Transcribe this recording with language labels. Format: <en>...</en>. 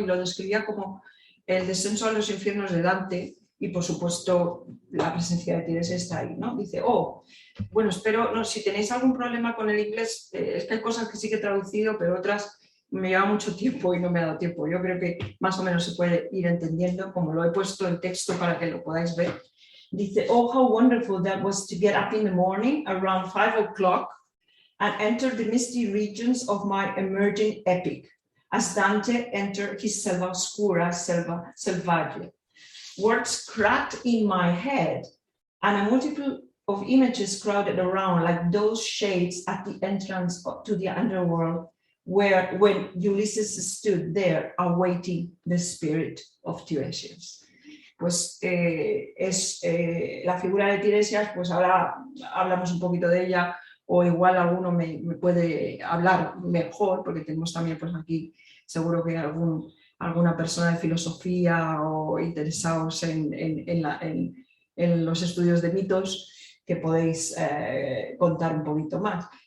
<es>Y lo describía como el descenso a los infiernos de Dante y, por supuesto, la presencia de Tiresias está ahí, ¿no? Dice, bueno, espero, no, si tenéis algún problema con el inglés, es que hay cosas que sí que he traducido, pero otras me lleva mucho tiempo y no me ha dado tiempo. Yo creo que más o menos se puede ir entendiendo, como lo he puesto en texto para que lo podáis ver. Dice,</es> <en>oh, how wonderful that was to get up in the morning around 5 o'clock and enter the misty regions of my emerging epic, as Dante entered his</en> <it>selva oscura, selva selvaggia.</it> <en>Words cracked in my head, and a multitude of images crowded around like those shades at the entrance to the underworld, when Ulysses stood there awaiting the spirit of Tiresias.</en> <es>Pues la figura de Tiresias, pues ahora hablamos un poquito de ella, o igual alguno me puede hablar mejor, porque tenemos también pues aquí seguro que alguna persona de filosofía o interesados en los estudios de mitos que podéis contar un poquito más.</es>